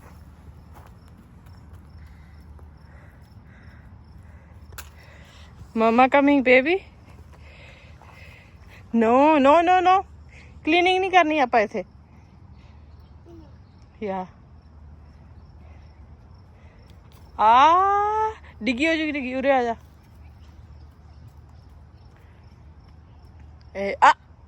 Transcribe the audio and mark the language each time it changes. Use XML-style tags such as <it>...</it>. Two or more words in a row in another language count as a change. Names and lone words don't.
<en>mama coming baby no no no no cleaning</en> <hi>नहीं करनी आप ऐसे या डिग्गी हो जाएगी डिग्गी उरे आ जा ए आ</hi>